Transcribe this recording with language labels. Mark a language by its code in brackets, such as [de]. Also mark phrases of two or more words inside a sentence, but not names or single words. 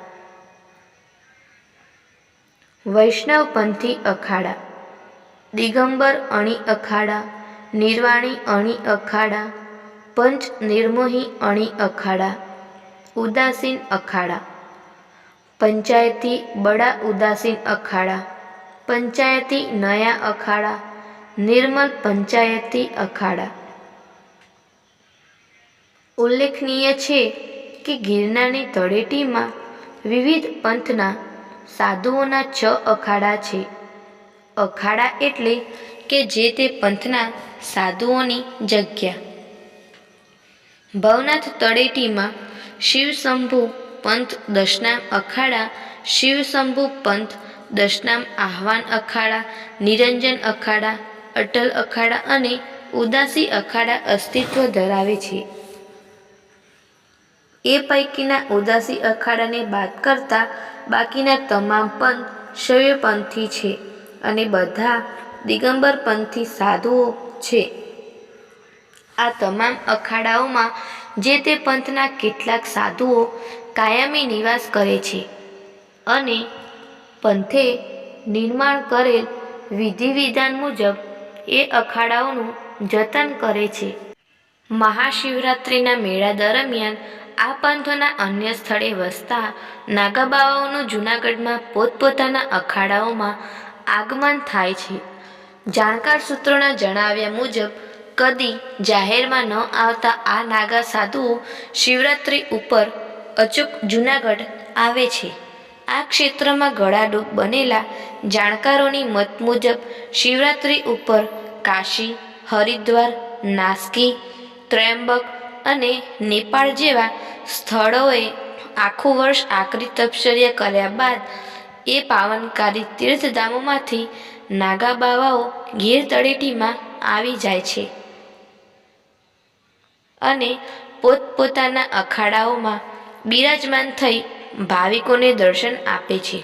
[gu] वैष्णवपंथी अखाड़ा, दिगंबर अणि अखाड़ा, निर्वाणी अणि अखाड़ा, पंच निर्मोही अणि अखाड़ा, उदासीन अखाड़ा, पंचायती बड़ा उदासीन अखाड़ा, पंचायती नया अखाड़ा, निर्मल पंचायती अखाड़ा। ઉલ્લેખનીય છે કે ગિરનારની તળેટીમાં વિવિધ પંથના સાધુઓના 6 અખાડા છે। અખાડા એટલે કે જે તે પંથના સાધુઓની જગ્યા। ભવનાથ તળેટીમાં શિવશંભુ પંથ દશનામ અખાડા, શિવશંભુ પંથ દશનામ આહ્વાન અખાડા, નિરંજન અખાડા, અટલ અખાડા અને ઉદાસી અખાડા અસ્તિત્વ ધરાવે છે। એ પૈકીના ઉદાસી અખાડાને બાદ કરતા બાકીના તમામ પંથ શૈવપંથી છે અને બધા દિગંબર પંથી સાધુઓ છે। આ તમામ અખાડાઓમાં જે તે પંથના કેટલાક સાધુઓ કાયમી નિવાસ કરે છે અને પંથે નિર્માણ કરેલ વિધિ વિધાન મુજબ એ અખાડાઓનું જતન કરે છે। મહાશિવરાત્રિના મેળા દરમિયાન આ પંથોના અન્ય સ્થળે વસતા નાગાબાવાઓનું જૂનાગઢમાં પોતપોતાના અખાડાઓમાં આગમન થાય છે। જાણકાર સૂત્રોના જણાવ્યા મુજબ કદી જાહેરમાં ન આવતા આ નાગા સાધુઓ શિવરાત્રિ ઉપર અચૂક જૂનાગઢ આવે છે। આ ક્ષેત્રમાં ગળાડૂબ બનેલા જાણકારોની મત મુજબ શિવરાત્રિ ઉપર કાશી, હરિદ્વાર, નાસિક, ત્ર્યંબક અને નેપાળ જેવા સ્થળોએ આખું વર્ષ આકરી તપશ્ચર્યા કર્યા બાદ એ પાવનકારી તીર્થધામોમાંથી નાગા બાવાઓ ગીર તળેટીમાં આવી જાય છે અને પોતપોતાના અખાડાઓમાં બિરાજમાન થઈ ભાવિકોને દર્શન આપે છે।